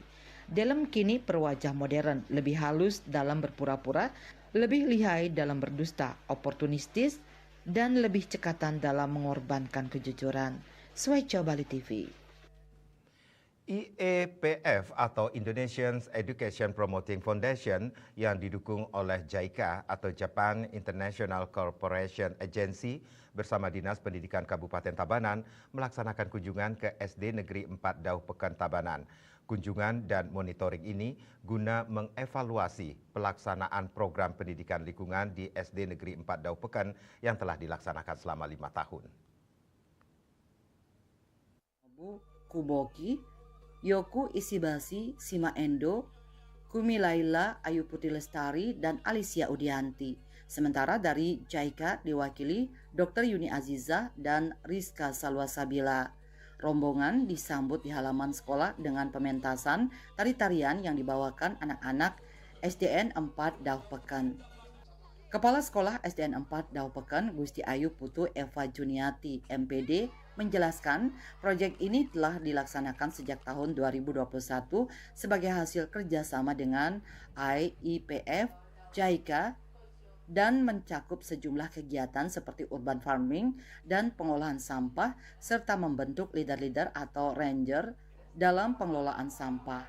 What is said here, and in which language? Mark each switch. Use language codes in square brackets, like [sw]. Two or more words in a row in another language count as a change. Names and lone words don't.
[id] Delem kini berwajah modern, lebih halus dalam berpura-pura, lebih lihai dalam berdusta, oportunistis, dan lebih cekatan dalam mengorbankan kejujuran. Swaico Bali TV. IEPF atau Indonesian Education Promoting Foundation yang didukung oleh JICA atau Japan International Cooperation Agency bersama Dinas Pendidikan Kabupaten Tabanan melaksanakan kunjungan ke SD Negeri 4 Dauh Pekan Tabanan. Kunjungan dan monitoring ini guna mengevaluasi pelaksanaan program pendidikan lingkungan di SD Negeri 4 Dauh Pekan yang telah dilaksanakan selama 5 tahun. Kuboki, Yoku Isibasi, Sima Endo, Kumi Laila, Ayu Putri Lestari, dan Alicia Udianti. Sementara dari JICA diwakili Dr. Yuni Aziza dan Rizka Salwasabila. Rombongan disambut di halaman sekolah dengan pementasan tari-tarian yang dibawakan anak-anak SDN 4 Dauh Pekan. Kepala Sekolah SDN 4 Dauh Pekan, Gusti Ayu Putu Eva Juniati, MPD, menjelaskan proyek ini telah dilaksanakan sejak tahun 2021 sebagai hasil kerjasama dengan IEPF, JICA, dan mencakup sejumlah kegiatan seperti [en] urban farming [id] dan pengolahan sampah, serta membentuk leader-leader atau ranger dalam pengelolaan sampah.